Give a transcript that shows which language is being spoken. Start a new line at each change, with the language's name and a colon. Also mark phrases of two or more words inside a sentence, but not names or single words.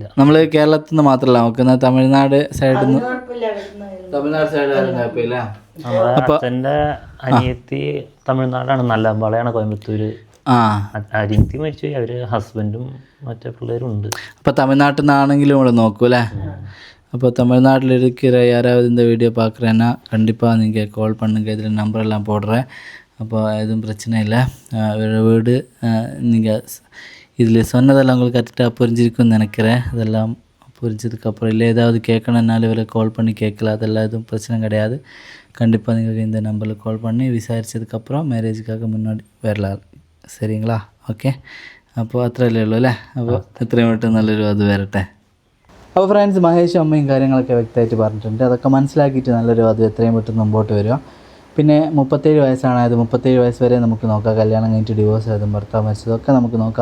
Malayalam: നമ്മൾ കേരളത്തിൽ നിന്ന് മാത്രമല്ല നോക്കുന്നത്, തമിഴ്നാട് സൈഡിൽ നിന്ന്. തമിഴ്നാട് സൈഡ് കുഴപ്പമില്ല. നമ്മുടെ അച്ഛൻ്റെ അനിയത്തി തമിഴ്നാടാണ്, നല്ല അമ്പാളയാണ്, കോയമ്പത്തൂർ. അനിയത്തി മരിച്ചു. അവർ ഹസ്ബൻഡും മറ്റേ പിള്ളേരും ഉണ്ട്. അപ്പോൾ തമിഴ്നാട്ടിൽ നിന്നാണെങ്കിലും നമ്മൾ നോക്കൂ അല്ലേ?
Tamil: അപ്പോൾ தமிழ்நாட்டில் இருக்கிற யாராவது இந்த வீடியோ பார்க்குறேன்னா கண்டிப்பாக நீங்கள் கால் பண்ணுங்கள். இதில் நம்பரெல்லாம் போடுறேன். அப்போ எதுவும் பிரச்சனை இல்லை. வீடு நீங்கள் இதில் சொன்னதெல்லாம் உங்களுக்கு கரெக்டாக புரிஞ்சிருக்குன்னு நினைக்கிறேன். அதெல்லாம் புரிஞ்சதுக்கப்புறம் இல்லை ஏதாவது கேட்கணுன்னாலும் இவரை கால் பண்ணி கேட்கலாம். அதெல்லாம் எதுவும் பிரச்சனை கிடையாது. கண்டிப்பாக நீங்கள் இந்த நம்பரில் கால் பண்ணி விசாரித்ததுக்கப்புறம் மேரேஜுக்காக முன்னாடி வரலாம். சரிங்களா?
Malayalam: ഓക്കെ, അപ്പോൾ അത്രയല്ലേ ഉള്ളൂ അല്ലേ? അപ്പോൾ എത്രയും പെട്ടെന്ന് നല്ലൊരു അത് വരട്ടെ. അപ്പോൾ ഫ്രണ്ട്സ്, മഹേഷും അമ്മയും കാര്യങ്ങളൊക്കെ വ്യക്തമായിട്ട് പറഞ്ഞിട്ടുണ്ട്. അതൊക്കെ മനസ്സിലാക്കിയിട്ട് നല്ലൊരു അത് എത്രയും പെട്ടെന്ന് മുമ്പോട്ട് വരിക. പിന്നെ 37 വയസ്സാണ്. അത് 37 വയസ്സ് വരെ നമുക്ക് നോക്കാം. കല്യാണം കഴിഞ്ഞിട്ട് ഡിവോഴ്സ് ആയതും ഭർത്താവ് മരിച്ചതൊക്കെ നമുക്ക് നോക്കാം.